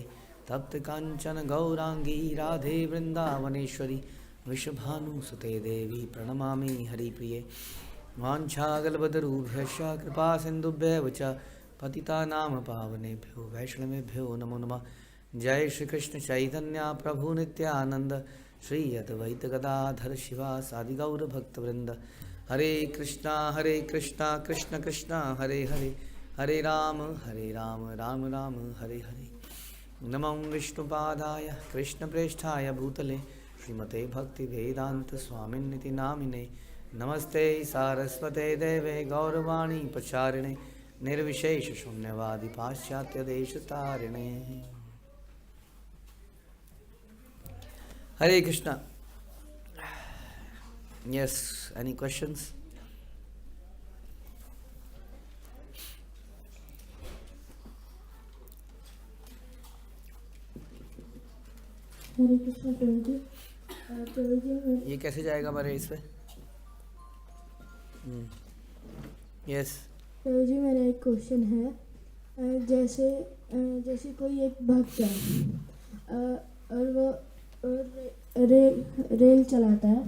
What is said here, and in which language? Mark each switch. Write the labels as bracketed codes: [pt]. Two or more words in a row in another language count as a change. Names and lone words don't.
[sa] तप्त कांचन गौरांगी राधे वृंदावनेश्वरी विश्वभानुसुते देवी प्रणमामि हरिप्रिये। वाञ्छाकल्पतरुभ्यश्च कृपा सिन्धुभ्येव च पतितानां पावनेभ्यो वैष्णवेभ्यो नमो नमः। जय श्री कृष्ण चैतन्य प्रभु नित्यानंद श्री अद्वैत गदाधर शिवासादि गौर भक्तवृंद। हरे कृष्णा कृष्ण कृष्णा हरे हरे हरे राम राम राम हरे हरे। नमो विष्णुपादाय कृष्णप्रेष्ठाय भूतले श्रीमते भक्तिवेदांत स्वामिन्निति नामिने। नमस्ते सारस्वते देवे गौरवाणी प्रचारिणे निर्विशेष शून्यवादी पाश्चात्य देश तारिणे। [en] Hare Krishna. Yes, any questions? [hi] हरे कृष्ण प्रभु जी। ये कैसे जाएगा हमारे इस पे? यस प्रभु जी, मेरा एक क्वेश्चन है। जैसे कोई एक भक्त है और वो रेल चलाता है,